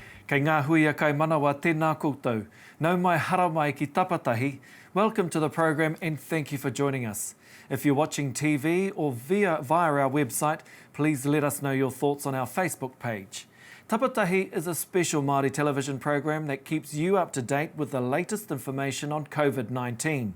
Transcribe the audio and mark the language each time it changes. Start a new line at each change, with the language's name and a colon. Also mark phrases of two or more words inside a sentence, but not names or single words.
Māori: Kei ngā huia kai manawa tēnā koutou. Nau mai hara mai ki Tapatahi.
English: Welcome to the program and thank you for joining us. If you're watching TV or via our website, please let us know your thoughts on our Facebook page. Tapatahi is a special Māori television program that keeps you up to date with the latest information on COVID-19.